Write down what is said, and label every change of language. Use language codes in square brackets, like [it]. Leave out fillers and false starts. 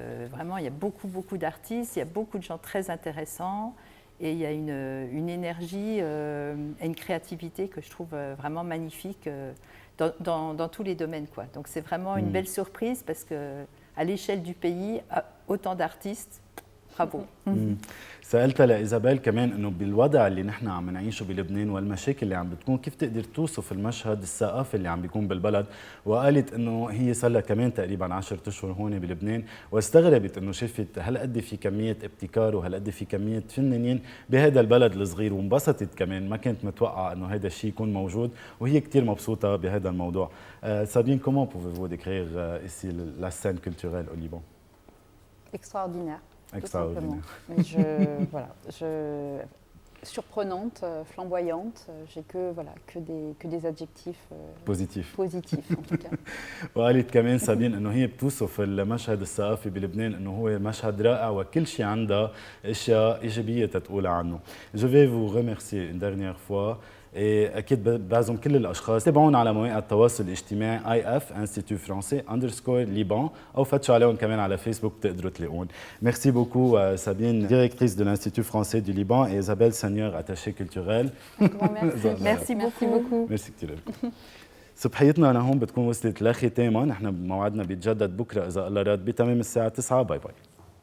[fr] Vraiment, il y a beaucoup d'artistes, il y a beaucoup de gens très intéressants, et il y a une énergie et une créativité que je trouve vraiment magnifique dans tous les domaines, quoi. Donc c'est vraiment une belle surprise, parce qu'à l'échelle du pays, autant d'artistes, bravo. [ar] سألتها لإيزابيل كمان إنه بالوضع اللي نحن عم نعيشه بلبنان والمشاكل اللي عم بتكون، كيف تقدر توصف المشهد الثقافي اللي عم بيكون بالبلد؟ وقالت إنه هي صار لها كمان تقريبا 10 أشهر هون بلبنان، واستغربت إنه شافت هالقد في كمية ابتكار وهالقد في كمية فنانين بهذا البلد الصغير، وانبسطت كمان، ما كانت متوقعة إنه هذا الشيء يكون موجود، وهي كثير مبسوطة بهذا الموضوع. [fr] Sabine, comment pouvez-vous décrire ici la scène culturelle au Liban? Extraordinaire. Extraordinaire. Mais surprenante, flamboyante. J'ai que des adjectifs positifs en tout cas. [ar] وقالت كمان سابين انه هي بتوصف المشهد الثقافي بلبنان انه هو مشهد رائع وكل شيء عندها اشياء ايجابيه تتقول عنه. [fr] Je vais vous remercier une dernière fois [ar] اكيد بعزم كل الاشخاص تابعونا على مواقع التواصل الاجتماعي IF Institut Français _ او فتشوا عليهم كمان على فيسبوك بتقدروا تلاقون. [fr] ميرسي بوكو سابين, directrice de l'Institut Français du Liban, et Isabelle Seigneur, attachée culturelle. Merci beaucoup. [ar] ميرسي كثير. صبحيتنا لهون بتكون وصلت لختامها. نحن موعدنا بيتجدد بكره اذا الله راد بتمام الساعه 9. باي باي.